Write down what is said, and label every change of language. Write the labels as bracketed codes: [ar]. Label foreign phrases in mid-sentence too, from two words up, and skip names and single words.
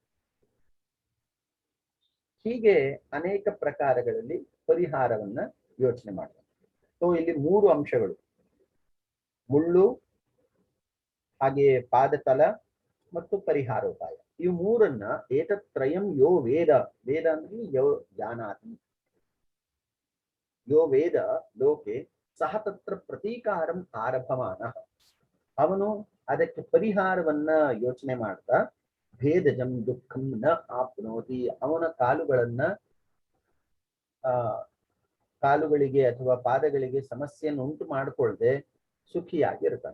[kn] ಹೀಗೆ ಅನೇಕ ಪ್ರಕಾರಗಳಲ್ಲಿ ಪರಿಹಾರವನ್ನ ಯೋಚನೆ ಮಾಡಬಹುದು. ಸೊ ಇಲ್ಲಿ ಮೂರು ಅಂಶಗಳು, ಮುಳ್ಳು, ಹಾಗೆಯೇ ಪಾದತಲ ಮತ್ತು ಪರಿಹಾರೋಪಾಯ. ಈ ಮೂರನ್ನ [sa] ಏತತ್ರಯಂ ಯೋ ವೇದ, ವೇದ [kn] ಅಂದ್ರೆ [sa] ಯೋ ಜಾನಾತಿ, ಯೋ ವೇದ ಲೋಕೆ ಸಹ ತತ್ರ ಪ್ರತೀಕಾರಂ ಆರಭಮಾನ, [kn] ಅವನು ಅದಕ್ಕೆ ಪರಿಹಾರವನ್ನ ಯೋಚನೆ ಮಾಡ್ತಾ [sa] ಭೇದಜಂ ದುಃಖಂ ನ ಆಪ್ನೋತಿ, [kn] ಅವನ ಕಾಲುಗಳಿಗೆ ಅಥವಾ ಪಾದಗಳಿಗೆ ಸಮಸ್ಯೆಯನ್ನು ಉಂಟು ಮಾಡಿಕೊಳ್ಳದೆ ಸುಖಿಯಾಗಿರ್ತಾನೆ.